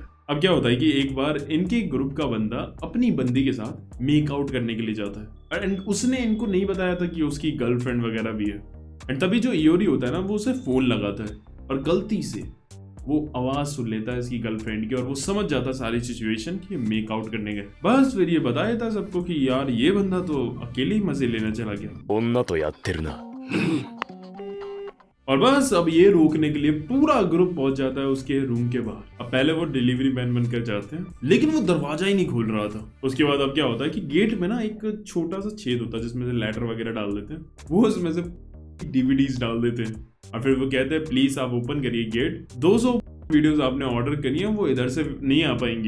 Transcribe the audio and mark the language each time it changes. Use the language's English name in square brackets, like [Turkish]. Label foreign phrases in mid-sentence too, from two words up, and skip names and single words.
[Hindi] अब क्या होता है कि एक बार इनके ग्रुप का बंदा अपनी बंदी के साथ [English] make out [Hindi] करने के लिए जाता है एंड उसने इनको नहीं बताया था कि उसकी गर्लफ्रेंड वगैरह भी है। एंड तभी जो इयोरी होता है ना वो उसे फोन लगाता है और गलती से वो आवाज सुन लेता है इसकी गर्लफ्रेंड की और वो समझ जाता है सारी सिचुएशन कि [English] make out [Hindi] करने गए। बस फिर ये बता देता है सबको कि यार ये बंदा तो अकेले ही मजे लेने चला गया [Japanese] 女とやってるな。 [Hindi] और बस अब ये रोकने के लिए पूरा ग्रुप पहुंच जाता है उसके रूम के बाहर। अब पहले वो [English] delivery man [Hindi] बनकर जाते हैं लेकिन वो दरवाजा ही नहीं खोल रहा था। उसके बाद अब क्या होता है कि गेट में ना एक छोटा सा छेद होता है जिसमें से लेटर वगैरह डाल देते हैं। वो उसमें से DVDs डाल देते हैं और फिर वो कहते हैं प्लीज आप ओपन करिए गेट, 200 वीडियोस आपने ऑर्डर करी है वो इधर से नहीं आ पाएंगी।